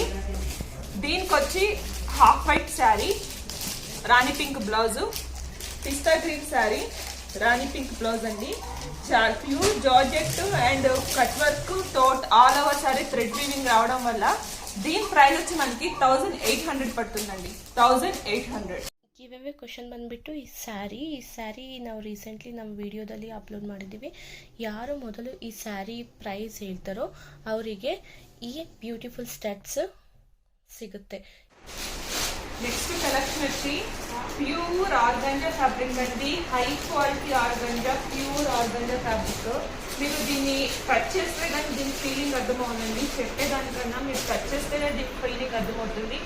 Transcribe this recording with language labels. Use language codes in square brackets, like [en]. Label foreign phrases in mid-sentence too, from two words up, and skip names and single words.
[te] దీనికి వచ్చి [en] half white saree, [te] రాణి [en] pink blouse, pista green saree, [te] రాణి [en] pink blouse [te] అండి. చాలా [en] pure georgette and cut work tot all over saree thread weaving [te] రావడం వల్ల దీని ప్రైస్ వచ్చి మనకి 1800 ಪಡ್ತುಂದಂడి. 1800. [en] give away question [kn] ಬಂದ್ಬಿಟ್ಟು ಈ ಸ್ಯಾರಿ ನಾವು ರೀಸೆಂಟ್ಲಿ ನಮ್ಮ ವಿಡಿಯೋದಲ್ಲಿ ಅಪ್ಲೋಡ್ ಮಾಡಿದ್ದೀವಿ. ಯಾರು ಮೊದಲು ಈ [en] saree price [kn] ಹೇಳ್ತಾರೋ ಅವರಿಗೆ ಈ [en] beautiful studs [kn] ಸಿಗುತ್ತೆ. [en] next collection [te] వచ్చి [en] pure organza fabric [te] అండి. [en] high quality organza, pure organza fabric. [te] మీరు దీన్ని కట్ చేస్తే కానీ దీని ఫీలింగ్ అర్థమవుతుందండి. చెప్పేదానికన్నా మీరు కట్ చేస్తేనే దీని ఫీలింగ్ అర్థమవుతుంది.